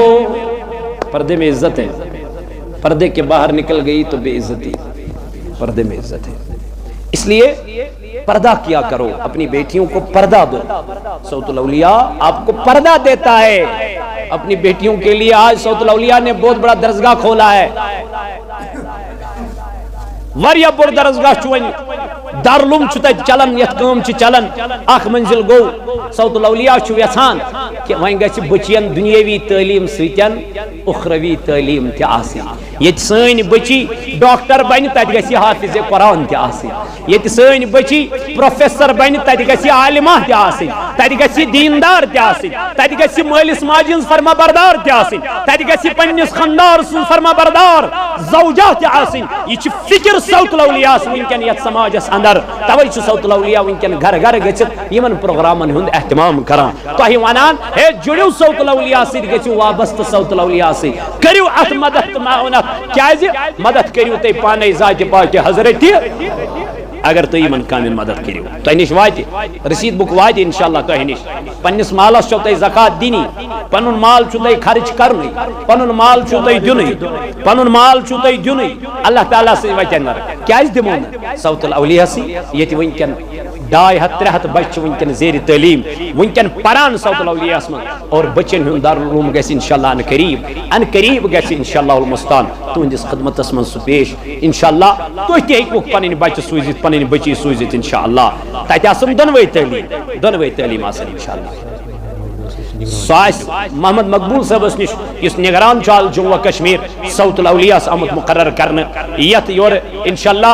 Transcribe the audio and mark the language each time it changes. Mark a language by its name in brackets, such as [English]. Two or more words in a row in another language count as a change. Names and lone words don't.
[Urdu] پردے میں عزت ہے، پردے کے باہر نکل گئی تو بے عزتی۔ پردے میں عزت ہے، اس لیے پردہ کیا کرو، اپنی بیٹیوں کو پردہ دو۔ صوت الاولیاء آپ کو پردہ دیتا ہے۔ اپنی بیٹیوں کے لیے آج صوت الاولیاء نے بہت بڑا درسگاہ کھولا ہے۔ [Kashmiri] واریاہ بڑ درسگاہ چھ ون دارالعلوم چھ تت چلان، یت کام چھ چلان، اخ منزل گو۔ صوت الاولیاء چھ یژھان کہ وۄنۍ گژھِ بچین دنیاوی تعلیم سۭتۍ اخروی تعلیم تہِ آسٕنۍ۔ ییٚتہِ سٲنۍ بچی ڈاکٹر بنہِ تتہِ گژھِ حافظ قرآن تہِ آسٕنۍ، ییٚتہِ سٲنۍ بچی پروفیسر بنہِ تتہِ گژھِ عالمہ تہِ آسٕنۍ، تتہِ گژھِ دیندار تہِ آسٕنۍ، تتہِ گژھِ مٲلِس ماجہِ ہٕنٛز فرما بردار تہِ آسٕنۍ، تتہِ گژھِ پننِس خاندار سٕنٛز فرما بردار زوجہ تہِ آسٕنۍ۔ یہِ چھِ فکر صوت الاولیاء ونکٮ۪ن یتھ سماجس اندر، توے چھُ صوت الاولیاء ونکٮ۪ن گھر گھر گژھِتھ یمن پروگرامن ہُنٛد اہتمام کران، تۄہہِ ونان ہے جُڑِو صوت الاولیاء سۭتۍ، گٔژھِو وابستہٕ صوت الاولیاء سۭتۍ، کٔرِو اتھ مدد تہٕ معاونت۔ کیازِ مدد کٔرِو تُہۍ پانے ذاتِ پاکِ حضرتِ، اگر تُہۍ یمن کامٮ۪ن مدد کٔرِو تۄہہِ نِش واتہِ رسیٖد بُک واتہِ انشاءاللہ تۄہہِ نِش۔ پننِس مالس چھو تۄہہِ زکات دِنی، پنُن مال چھُ تۄہہِ خرچ کرنُے، پنُن مال چھُ تۄہہِ دِنُے، پنُن مال چھُ تۄہہِ دِنُے۔ اللہ تعالیٰ سۭتۍ وتٮ۪ن نہٕ، کیازِ دِمو نہٕ؟ صوت الاولیاء سٕے ییٚتہِ ونکٮ۪ن 200-300 بچہ چھِ ونکٮ۪ن زیر تعلیم، ونکٮ۪ن پران صوت الاولیاء من، اور بچن ہُنٛد دارالعلوم گژھِ انشاءاللہ ان قریب گژھِ انشاءاللہ المستان تُہنٛدِس خدمتس منٛز سُہ پیش انشاءاللہ۔ تُہۍ تہِ ہیٚکوُکھ پنٕنۍ بچہِ سوٗزِتھ، پنٕنۍ بچی سوٗزِتھ انشاءاللہ، تتہِ آسن دۄنوَے تعلیٖم آسن انشاءاللہ۔ سُہ آسہِ محمد مقبول صٲبس نِش یُس نگران چھُ جموں و کشمیر، صوت الاولیاء آمُت مقرر کرنہٕ یتھ یورٕ انشاءاللہ۔